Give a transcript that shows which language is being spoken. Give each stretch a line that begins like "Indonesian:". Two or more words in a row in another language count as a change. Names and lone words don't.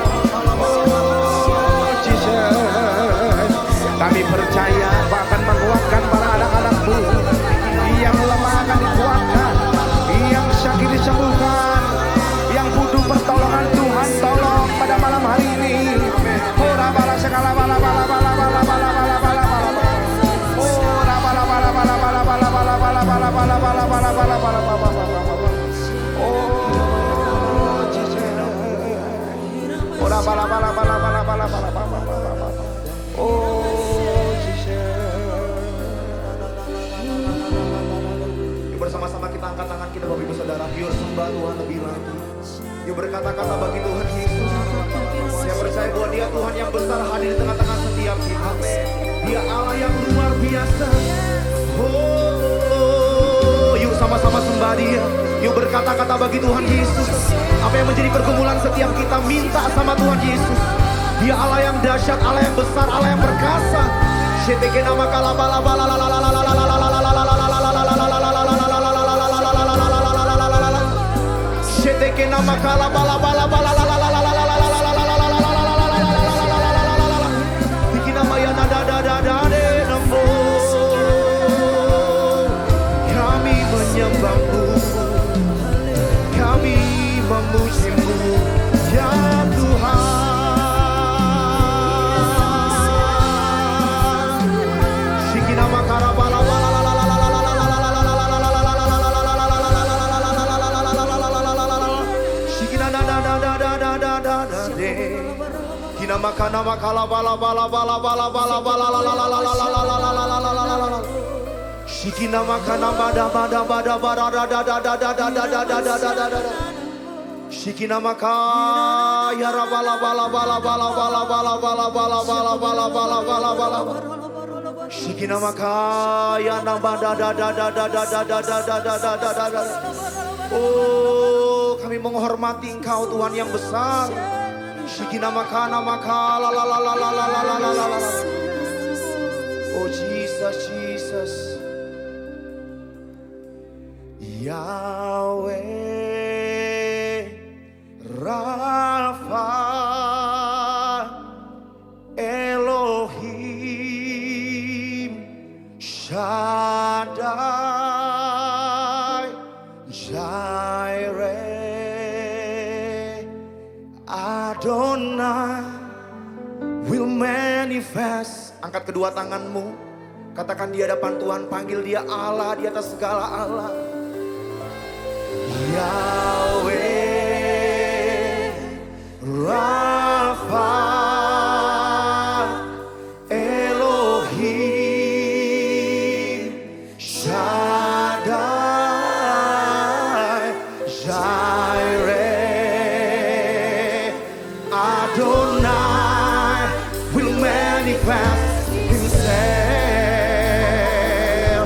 Indonesian: Oh Jesus, kami percaya Engkau akan menguatkan para anak-anak-Mu. Yang lemah akan dikuatkan, yang sakit disembuhkan, yang butuh pertolongan Tuhan tolong pada malam hari ini. Ora bala segala bala bala bala bala bala bala bala bala. Ora bala bala bala bala bala bala bala bala bala bala bala bala bala bala. Oh Jesus. Ora bala bala bala bala bala bala bala. Oh Jesus. Bersama-sama kita angkat tangan kita Bapak Ibu Saudara, biar sembah Tuhan lebih lagi. Yuk berkata-kata bagi Tuhan Yesus. Saya percaya bahwa Dia Tuhan yang besar hadir di tengah-tengah setiap kita. Dia Allah yang luar biasa. Oh, yuk sama-sama sembah Dia. Yuk berkata-kata bagi Tuhan Yesus. Apa yang menjadi pergumulan setiap kita, minta sama Tuhan Yesus. Dia Allah yang dahsyat, Allah yang besar, Allah yang perkasa. Sheteke nama kalabala bala la la la la la la la la la la la. Sheteke nama kala bala bala bala la la la la la la la la. Bikin nama ya da da da da de namo. Kami menyembahmu, kami memujimu, ya Tuhan. Bikin nama kala bala bala la la la la la la la la la la. Kina makana makala bala bala bala bala bala bala la la la la la la la la la la la la la. Shikina makana bada bada bada bada da da da da da da da da da da da. Shikina makaya ra bala bala bala bala bala bala bala bala bala bala bala bala bala. Shikina makaya na bada da da da da da da da da da da da da. Oh, kami menghormati Engkau Tuhan yang besar. Shikina makana makala la la la la la la la la la. Oh Jesus, Jesus.
English: Yahweh Rafa Elohim Shaddai Jireh Adonai will manifest.
Indonesian: Angkat kedua tanganmu, katakan di hadapan Tuhan, panggil Dia Allah di atas segala Allah.
English: Yahweh Rafa Elohim Shaddai Jireh Adonai will manifest Himself.